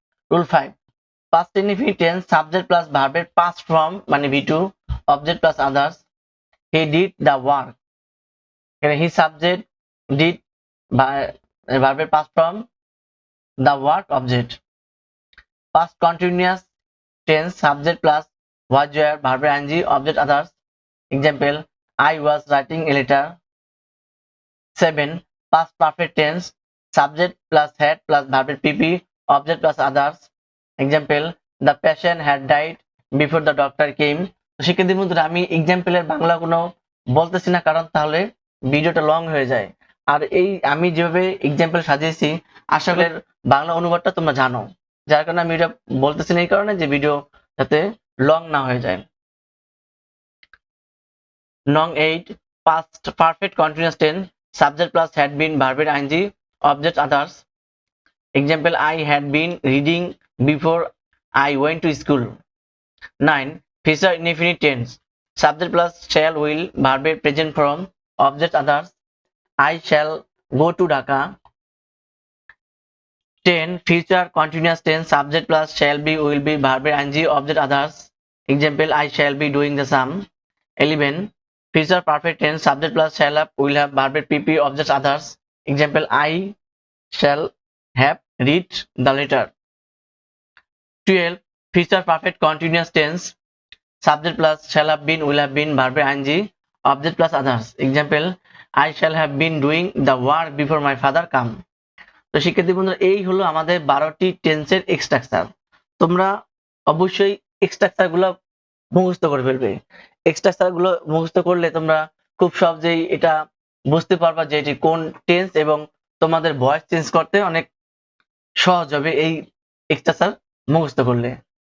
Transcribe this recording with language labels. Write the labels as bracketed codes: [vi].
[en] Rule 5 past indefinite tense subject plus ভার্বের past form মানে ভি2 object plus others. He did the work, এখানে he subject, did ভার্বের past form, the work object. Past continuous tense subject plus was were ভার্বের ING object others. Example, I was writing a letter. 7 past perfect tense subject plus had plus verb pp object plus others. Example, the patient had died before the doctor came. [bn] তো শিক্ষার্থী বন্ধুরা, আমি এক্সাম্পলের বাংলা কোনো বলতেছি না কারণ তাহলে ভিডিওটা লং হয়ে যায়। আর এই আমি যেভাবে এক্সাম্পল সাজিয়েছি আশা করি বাংলা অনুবাদটা তোমরা জানো, যার কারণে আমি এটা বলতেছি না এই কারণে যে ভিডিও যাতে লং না হয়ে যায়। [en] Nong 8 past perfect continuous tense subject plus had been verb ing object others. Example, I had been reading before I went to school. 9 future indefinite tense subject plus shall will verb present form object others. I shall go to Dhaka. 10 future continuous tense subject plus shall be will be verb ing object others. Example, I shall be doing the sum. 11 Future perfect tense, subject plus shall have, will have, verb PP, objects others. Example, I shall have read the letter. 12. Future perfect continuous tense, subject plus shall have been, will have been, verb ing, object plus others. Example, I shall have been doing the work before my father come. [bn] তো শিক্ষার্থী বন্ধুরা, এই হলো আমাদের 12টি টেন্সের structure. তোমরা অবশ্যই structure গুলো মুখস্থ করে ফেলবে। স্ট্রাকচার গুলো মুখস্থ করলে তোমরা খুব সহজেই এটা বুঝতে পারবা যে এটি কোন টেন্স, এবং তোমাদের ভয়েস চেঞ্জ করতে অনেক সহজ হবে এই স্ট্রাকচার মুখস্থ করলে।